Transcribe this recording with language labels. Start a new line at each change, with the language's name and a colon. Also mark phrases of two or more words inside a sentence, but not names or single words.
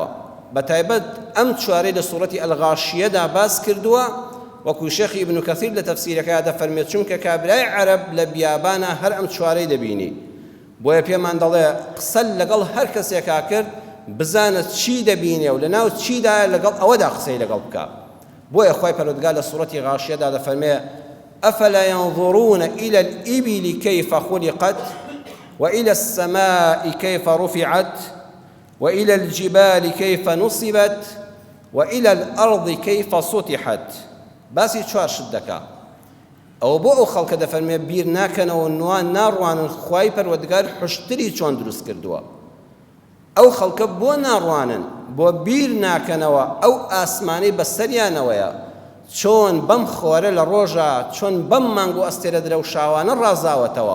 Central Kurdish: بەتایبەت ئەم چوارەی لە سوورەتی ئەلغاشیەدا باس کردووە، وەکو شێخی ئیبن کەثیر لە تەفسیرەکەیدا دەفەرمێت چونکە کابرای عەرەب لە بیابانە هەر ئەم چوارەی دەبینی. بۆیە پێمان دەڵێ قسە لەگەڵ هەر کەسێکا کرد بزانە چی دەبینێ و لەناو چیدایە لەگەڵ ئەوەدا قسەی لەگەڵ بکە. بۆیە خوای پەروەردگار لە سوورەتی غاشیەدا دەفەرمێ
Arabic: ئەفەلا ينظرون إلى الإبل كيف خلقت وإلى السماء كيف رفعت وإلى الجبال كيف نصبت وإلى الأرض كيف سطحت.
Central Kurdish: باسی چوار شت دەکا. ئەوە بۆ ئەو خەڵکە دەفەرمێ بیر ناکەنەوە نوان ناڕوانن خوای پەروەردگار حشتری چۆن دروست کردووە. ئەو خەڵکە بۆ ناڕوانن، بۆ بیر ناکەنەوە ئەو ئاسمانەی بەسەریانەوەیە چۆن بەم خۆرە لە ڕۆژە، چۆن بەم مانگ و ئەستێرە درە و شاوانە ڕازاوەتەوە.